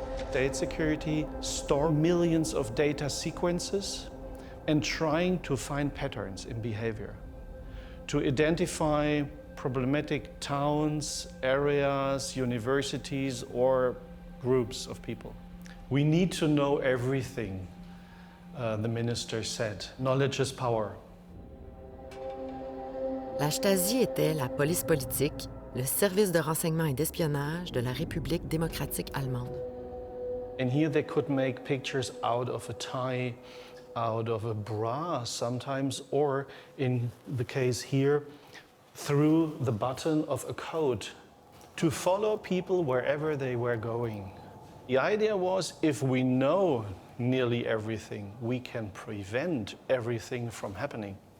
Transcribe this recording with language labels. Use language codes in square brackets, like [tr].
[en] State security store millions of data sequences and trying to find patterns in behavior, to identify problematic towns, areas, universities, or groups of people. We need to know everything, the minister said. Knowledge is power. [fr] La Stasi était la police politique, le service de renseignement et d'espionnage de la République démocratique allemande. [en] And here they could make pictures out of a tie, out of a bra sometimes, or in the case here, through the button of a coat to follow people wherever they were going. The idea was, if we know nearly everything, we can prevent everything from happening.